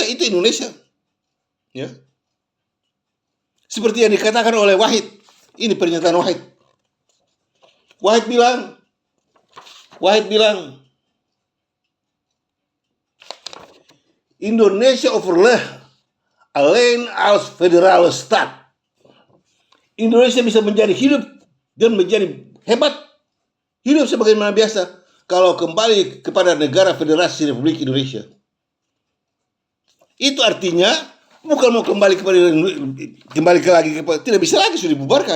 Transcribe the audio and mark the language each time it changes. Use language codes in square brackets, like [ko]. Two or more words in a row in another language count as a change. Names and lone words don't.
[id] Itu Indonesia. Ya. Seperti yang dikatakan oleh Wahid. Ini pernyataan Wahid. Wahid bilang, Indonesia [nl] overleh alleen als federale staat. [id] Indonesia bisa menjadi hidup dan menjadi hebat, hidup sebagaimana biasa kalau kembali kepada negara Federasi Republik Indonesia. Itu artinya bukan mau kembali lagi tidak bisa lagi, sudah dibubarkan.